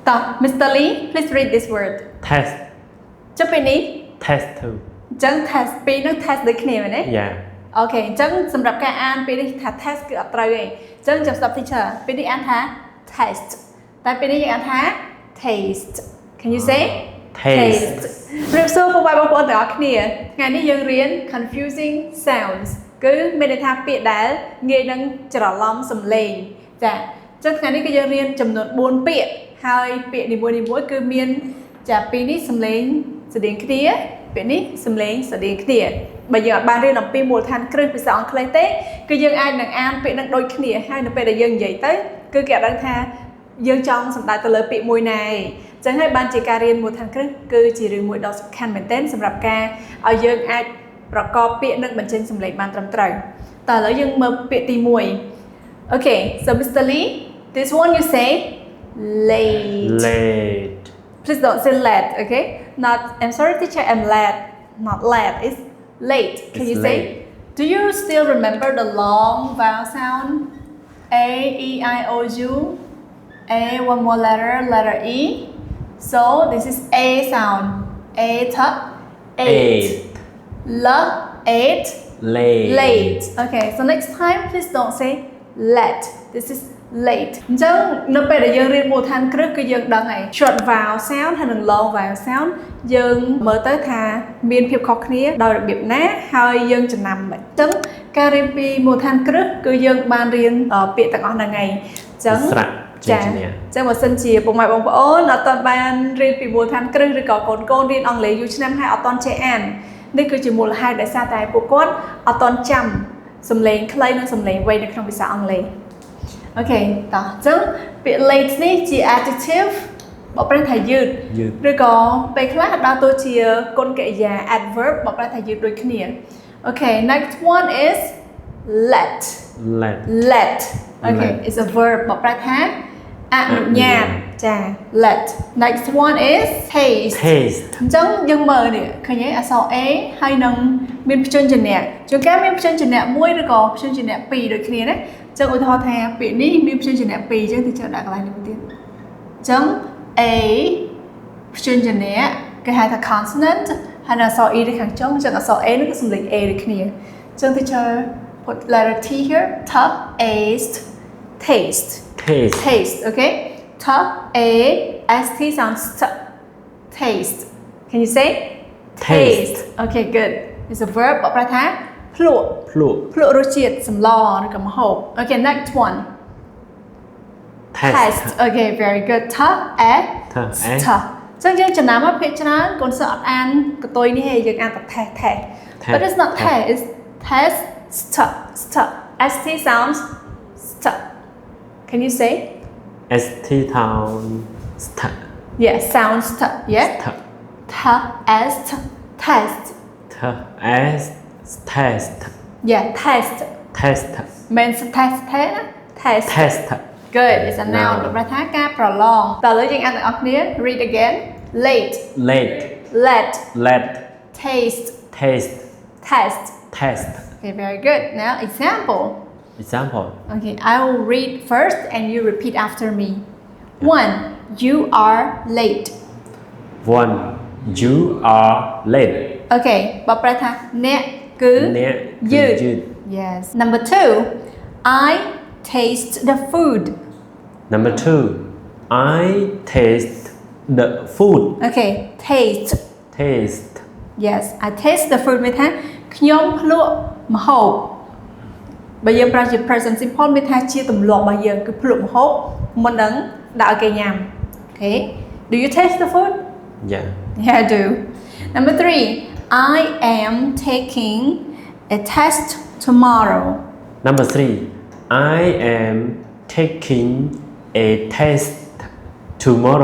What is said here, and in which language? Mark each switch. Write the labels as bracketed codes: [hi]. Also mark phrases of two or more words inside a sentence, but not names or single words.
[km] តោះ Mr. [en] Lee please read this word test [km] ចុះពេលនេះ [en] test too [km] អញ្ចឹង test ពីរនឹង test ដូចគ្នាមែនទេ [en] yeah [km] អូខេអញ្ចឹងសម្រាប់ការអានពេលនេះថា test គឺអត់ត្រូវទេអញ្ចឹងចាំ [en] stop teacher [km] ពេលនេះអានថា test តែពេលនេះយើងអានថា [en] taste can you say taste [km] រៀបសួរពុកម៉ែបងប្អូនទាំងអស់គ្នាថ្ងៃនេះយើងរៀន [en] confusing sounds [km] គឺមានន័យថាពាក្យដែលងាយនឹងច្រឡំសំឡេងចាអញ្ចឹងថ្ងៃនេះគឺយើងរៀន ចំនួន4ពាក្យហើយពាក្យនីមួយៗគឺមានចាពីរនេះសំឡេងស្តៀងគ្នាពាក្យនេះសំឡេងស្តៀងគ្នាបើយើងអត់បានរៀនអំពីមូលដ្ឋានគ្រឹះភាសាអង់គ្លេសទេគឺយើងអាចនឹងអានពាក្យនឹងដូចគ្នាហើយនៅពេលដែលយើងនិយាយទៅគឺគេអត់ដឹងថាយើងចង់សំដៅទៅលើពាក្យមួយណាឯងចឹងហើយបានជាការរៀនមូលដ្ឋានគ្រឹះគឺជារឿងមួយដ៏សំខាន់មែនទែនសម្រាប់ការឲ្យយើងអាចប្រកបពាក្យនិងបញ្ចេញសំឡេងបានត្រឹមត្រូវតើឥឡូវយើងមើលពាក្យទី1 [en] Okay so Mr. Lee this one you say late please don't say late okay not I'm sorry teacher I'm late not late it's late can you say do you still remember the long vowel sound A E I O U A one more letter E so this is A sound A eight L eight late okay so next time please don't say late this is late [km] អញ្ចឹងនៅពេលដែលយើងរៀនមូលដ្ឋានគ្រឹះគឺយើងដឹងហើយ [en] short vowel sound [km] ហើយនិង [en] long vowel sound [km] យើងមើលទៅថាមានភាព ខុសគ្នាដោយរបៀបណាហើយយើងចំណាំមិនអញ្ចឹងការរៀនពីមូលដ្ឋានគ្រឹះគឺយើងបានរៀនពាក្យទាំងអស់ហ្នឹងហើយអញ្ចឹង ចា៎អញ្ចឹងបើសិនជាពុកម៉ែបងប្អូនអត់ទាន់បានរៀនពីមូលដ្ឋានគ្រឹះឬក៏កូនរៀនអង់គ្លេសយូរឆ្នាំហើយអត់ទាន់ចេះអាននេះគឺជាមូលហេតុដែលសារតែពួកគាត់អត់ទាន់ចាំសំឡេងខ្លីនិងសំឡេងវែងនៅក្នុងភាសាអង់គ្លេសអូខេតោះអញ្ចឹងពាក្យ late នេះជា adjective បកប្រែថាយឺតឬក៏ពេលខ្លះដើរតួជាគុណកិរិយា adverb បកប្រែថាយឺតដូចគ្នាអូខេ [en] next one is let okay it's a verb [km] បកប្រែថាអនុញ្ញាតចា [en] let next one is taste [km] អញ្ចឹងយើង មើលនេះឃើញទេអក្សរ A ហើយនឹងមានព្យញ្ជនៈជួនកាលមានព្យញ្ជនៈមួយឬក៏ព្យញ្ជនៈពីរដូចគ្នាណាអញ្ចឹងឧទាហរណ៍ថាពាក្យនេះមានព្យញ្ជនៈពីរអញ្ចឹងទីចូលដាក់កន្លែងនេះមួយទៀតអញ្ចឹង A ព្យញ្ជនៈគេហៅថា consonant ហើយអក្សរ E នៅខាងចុងអញ្ចឹងអក្សរ A នេះគឺសំឡេង A ដូចគ្នាអញ្ចឹងទីចូល [en] put letter T here taste okay T A S T sounds taste can you say taste okay good it's a verb [km] បកប្រែថាភ្លក់រសជាតិសម្លឬក៏ម្ហូប [en] okay next one test okay very good T A S T [km] ចឹងយើងចំណាំមកភាគច្រើនកូនសិស្សអត់អានកតុយនេះទេយើងអានតែ [en] test but it's not test it's test S T sounds can you say ST sound yeah sounds yeah test yeah test means test good it's a noun [km] បកប្រែថាការ ប្រឡងតើឥឡូវយើងអានទាំងអស់គ្នា [en] read again late let taste test okay very good now example okay I will read first and you repeat after me 1 you are late okay [km] បកប្រែថាអ្នកគឺយឺត [en] yes number 2 I taste the food number 2 I taste the food okay taste yes I taste the food [km] មានថាខ្ញុំភ្លក់ម្ហូបបើយើងប្រើជា [en] present simple [km] មានថាជាទម្លាប់របស់យើងគឺភ្លក់ម្ហូបមុននឹងដាក់ឲ្យគេញ៉ាំ [en] okay do you taste the food yeah I do number 3 I am taking a test tomorrow number 3 I am taking a test tomorrow